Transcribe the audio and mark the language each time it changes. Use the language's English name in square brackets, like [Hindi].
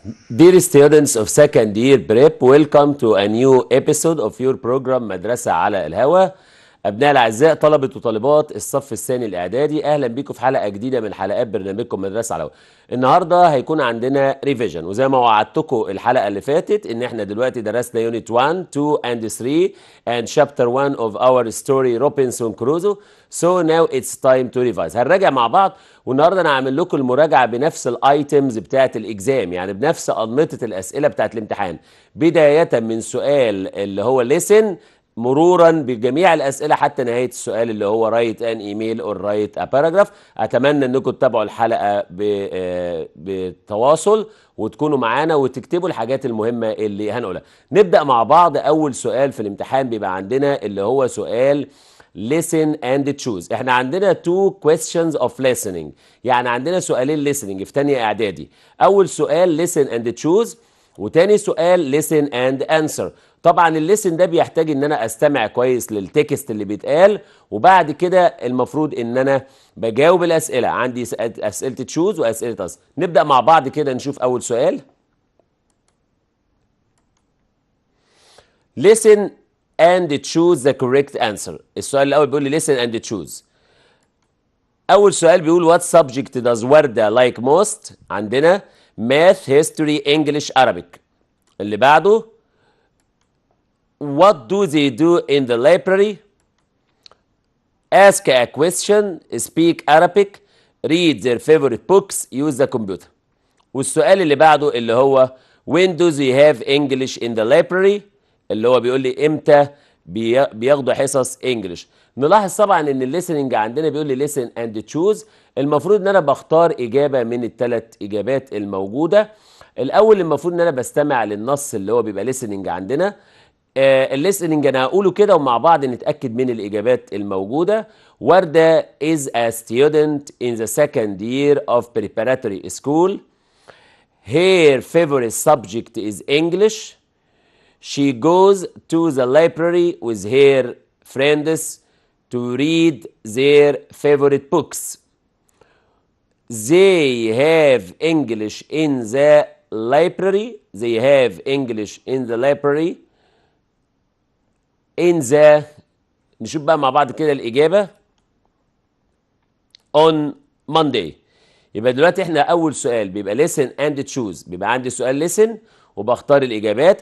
[English] Dear students of second year prep, welcome to a new episode of your program مدرسة على الهواء. [Arabic] أبناء الأعزاء طلبة وطالبات الصف الثاني الإعدادي، أهلا بكم في حلقة جديدة من حلقات برنامجكم مدرسة على الهواء. النهاردة هيكون عندنا ريفيجن، وزي ما وعدتكم الحلقة اللي فاتت إن إحنا دلوقتي درسنا يونت [English] 1, 2 and 3 and chapter 1 of our story [Arabic] روبنسون كروزو. [English] So now it's time to revise. [Arabic] هنراجع مع بعض، والنهارده انا هعمل لكم المراجعه بنفس الايتمز بتاعه الاكزام، يعني بنفس انمطه الاسئله بتاعه الامتحان، بدايه من سؤال اللي هو ليسن مرورا بجميع الاسئله حتى نهايه السؤال اللي هو رايت ان ايميل اور رايت ا باراجراف. اتمنى انكم تتابعوا الحلقه بتواصل وتكونوا معانا وتكتبوا الحاجات المهمه اللي هنقولها. نبدا مع بعض. اول سؤال في الامتحان بيبقى عندنا اللي هو سؤال [English] listen and choose. [Arabic] احنا عندنا [English] two questions of listening، [Arabic] يعني عندنا سؤالين listening في تانية اعدادي. اول سؤال [English] listen and choose، [Arabic] وتاني سؤال [English] listen and answer. [Arabic] طبعا الليسن ده بيحتاج ان انا استمع كويس للتكست اللي بيتقال، وبعد كده المفروض ان انا بجاوب الاسئله. عندي اسئله تشوز واسئله اس. نبدا مع بعض كده نشوف اول سؤال. [English] listen and choose the correct answer. [Arabic] السؤال الأول بيقول لي [English] listen and choose. [Arabic] أول سؤال بيقول [English] what subject does Warda like most؟ [Arabic] عندنا [English] math, history, English, Arabic. [Arabic] اللي بعده [English] what do they do in the library؟ ask a question, speak Arabic, read their favorite books, use the computer. [Arabic] والسؤال اللي بعده اللي هو [English] when do they have English in the library؟ [Arabic] اللي هو بيقول لي امتى بياخدوا حصص انجلش. نلاحظ طبعا ان الليسننج عندنا بيقول لي ليسن اند تشوز. المفروض ان انا بختار اجابه من الثلاث اجابات الموجوده. الاول المفروض ان انا بستمع للنص اللي هو بيبقى ليسننج عندنا. الليسننج انا هقوله كده ومع بعض نتاكد من الاجابات الموجوده. [English] Warda is a student in the second year of preparatory school. Her favorite subject is English. She goes to the library with her friends to read their favorite books. They have English in the library. They have English in the library. In the [Arabic] نشوف بقى مع بعض كده الإجابة [English] on Monday. [Arabic] يبقى دلوقتي احنا أول سؤال بيبقى [English] listen and choose، [Arabic] بيبقى عندي سؤال listen وبختار الإجابات.